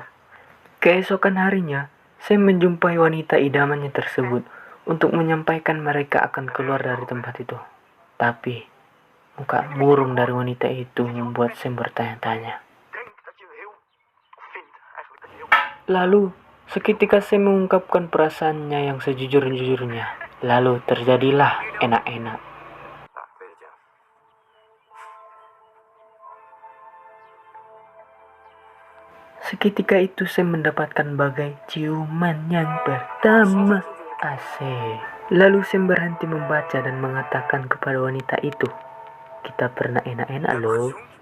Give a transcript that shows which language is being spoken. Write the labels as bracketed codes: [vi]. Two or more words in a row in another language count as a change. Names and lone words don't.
[id] Keesokan harinya, Sam menjumpai wanita idamannya tersebut untuk menyampaikan mereka akan keluar dari tempat itu. Tapi, muka murung dari wanita itu membuat Sam bertanya-tanya. Lalu, seketika Sam mengungkapkan perasaannya yang sejujur-jujurnya. Lalu terjadilah enak-enak. [nl] Ja, ik weet het, ja. [id] Seketika itu Sam mendapatkan bagai ciuman yang pertama. Asik. Lalu Sam berhenti membaca dan mengatakan kepada wanita itu, "Kita pernah enak-enak loh."